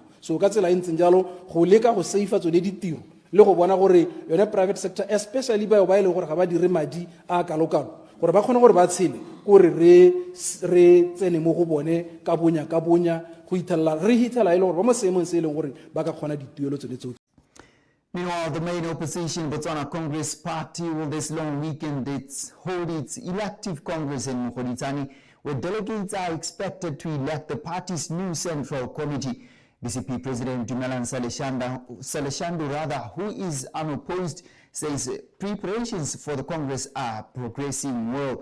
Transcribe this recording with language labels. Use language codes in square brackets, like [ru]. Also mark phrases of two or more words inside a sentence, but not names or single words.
[tn] So ka tsela e ntseng jalo go leka go save tsone ditiro le go bona gore yone [en] private sector [tn] especially ba e le gore ga ba dire madi a kalokalo gore ba kgone gore ba tshele gore re tsene mo go bone ka bonya go ithalla re hitela ile gore ba mo seemong se ileng gore ba ka kgona dituelo tsone tsotlhe. [en] Meanwhile, the main opposition Botswana Congress Party will this long weekend hold its elective congress in Mokgoditsane, where delegates are expected to elect the party's new central committee. BCP President Dumelan Saleshandu, who is unopposed, says preparations for the Congress are progressing well.